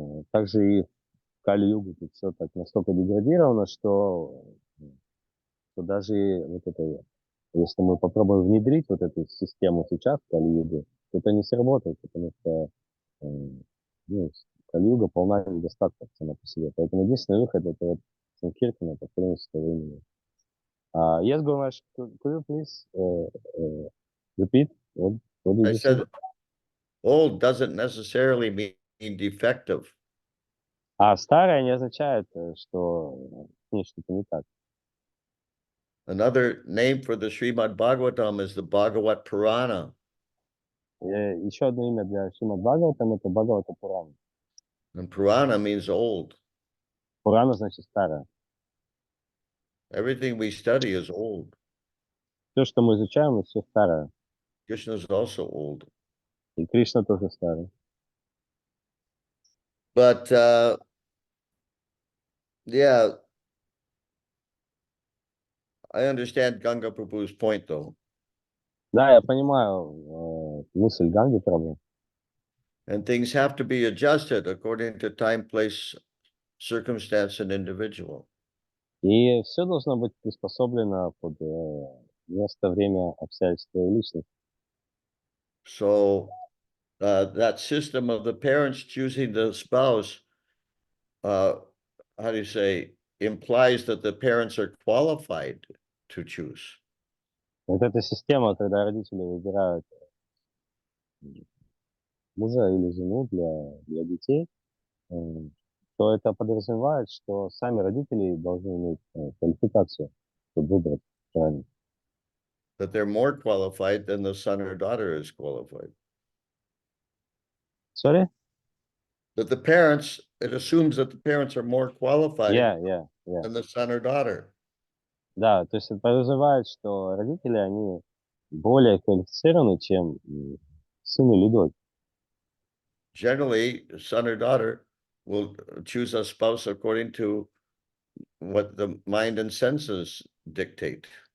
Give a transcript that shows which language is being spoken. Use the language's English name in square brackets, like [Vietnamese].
[Russian] Также и в Кали-югу тут все так настолько деградировано, что даже вот это, если мы попробуем внедрить вот эту систему сейчас в Кали-югу, то это не сработает, потому что ну, Кали-юга полна недостатков сама по себе. Поэтому единственный выход это вот Санкиртана, по принципу времени. [English] Yes, Gumash, could you please repeat what did I you say? said old doesn't necessarily mean defective. [Russian] Старое не означает, что с ней что-то не так. [English] Another name for the Srimad Bhagavatam is the Bhagavat Purana. [Russian] Еще одно имя для Шримад Бхагаватам это Бхагавата Пурана. [English] And Purana means old. [Russian] Пурана значит старое. [English] Everything we study is old. [Russian] Все, что мы изучаем, это все старое. [English] Krishna is also old. [Russian] И Кришна тоже старый. [English] But yeah, I understand Ganga Prabhu's point though. [Russian] Да, я понимаю мысль Ганги Прабху. [English] And things have to be adjusted according to time, place, circumstance, and individual. [Russian] И все должно быть приспособлено под место, время, обстоятельства и личность. [English] So that system of the parents choosing the spouse, how do you say, implies that the parents are qualified to choose. [Russian] Вот эта система, когда родители выбирают мужа или жену для детей, то это подразумевает, что сами родители должны иметь квалификацию, чтобы выбрать правильно. [English] That they're more qualified than the son or daughter is qualified. Sorry? That the parents, it assumes that the parents are more qualified Yeah. than the son or daughter. [Russian] Да, то есть это подразумевает, что родители, они более квалифицированы, чем сын или дочь. [English] Generally, son or daughter will choose a spouse according to what the mind and senses dictate.